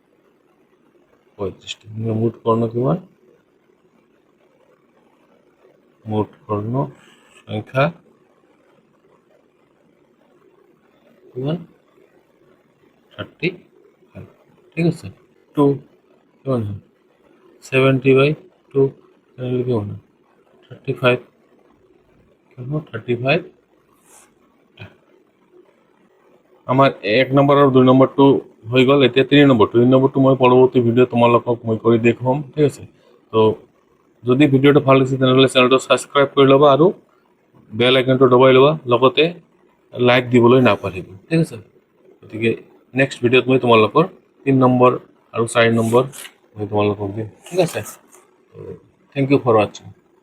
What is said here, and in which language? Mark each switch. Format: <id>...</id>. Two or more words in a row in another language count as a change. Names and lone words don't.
<as>35টা মোট কর্ণ কিমান মোট কর্ণ সংখ্যা কিমান 35 ঠিক আছে 2 কিমান হয় 70/2 তাহলে কিমান হয় 35 কেন 35 আমার 1 নম্বৰ আৰু 2 নম্বৰটো হৈ গ'ল এতিয়া 3 নম্বৰটো মই পৰৱৰ্তী ভিডিঅ' তোমালোকক মই কৰি দেখুৱাম ঠিক আছে তো যদি ভিডিঅ'টো ভাল লাগিছে তেনেহ'লে চেনেলটো ছাবস্ক্ৰাইব কৰি ল'বা আৰু বেল আইকনটো দবাই ল'বা লগতে লাইক দিবলৈ নাপাহৰিবা ঠিক আছে গতিকে নেক্সট ভিডিঅ'ত মই তোমালোকৰ 3 নম্বৰ আৰু 4 নম্বৰ মই তোমালোকক দিম ঠিক আছে</as> <en>thank you for watching</en>